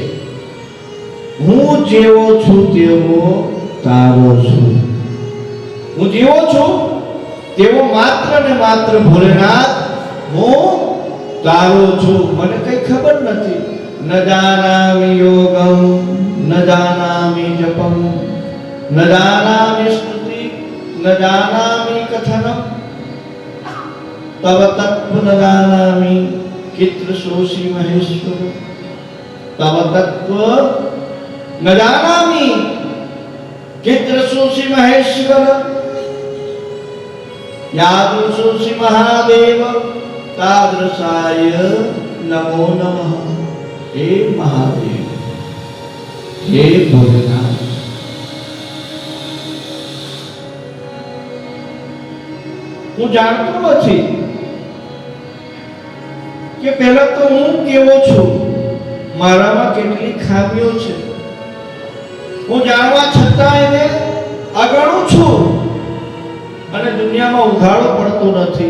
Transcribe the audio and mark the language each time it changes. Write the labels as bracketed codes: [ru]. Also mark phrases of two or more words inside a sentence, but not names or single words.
[gu] હું જેવો છું તેવો તારો છું. હું જેવો છું તેવો માત્ર ને માત્ર ભોલેનાથ હું તારો છું. મને કઈ ખબર નથી. [sa] ન જાનામિ યોગમ ન જાનામિ જપમ न जानामि स्तुति न जानामि कथनम तव तत्व न जानामि चित्रशोषी महेश्वर तव तत्व न जानामि चित्रशोषी महेश्वर यादृशोषी महादेव तादृशाय नमो नमः. हे महादेव, हे भोलेनाथ, [gu] હું જાણતો નથી કે પહેલા તો હું કેવો છું, મારામાં કેટલી ખામીઓ છે. હું જાણવા છતાં એને અગણું છું અને દુનિયામાં ઉઘાડો પડતો નથી.